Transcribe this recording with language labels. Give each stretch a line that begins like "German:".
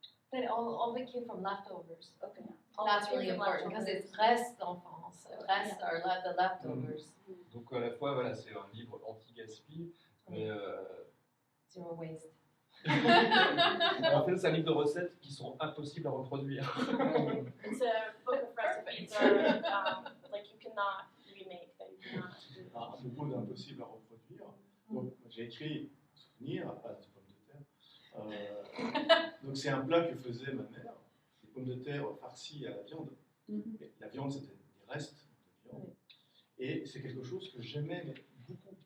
English: But all of it came from leftovers. Okay. That's really important because it's reste d'enfance. Reste are the leftovers.
French: Donc à la fois, voilà, c'est un livre anti-gaspi, mais
English: Zero waste.
French: en fait, c'est un livre de recettes qui sont impossibles à reproduire.
English: It's a book of recipes that like you cannot remake, that you cannot do.
French: À propos d'impossible à reproduire, donc, j'ai écrit souvenir à base de pommes de terre. Donc c'est un plat que faisait ma mère, des pommes de terre farcies à la viande. Mais la viande, c'était des restes de viande. Et c'est quelque chose que j'aimais mais beaucoup.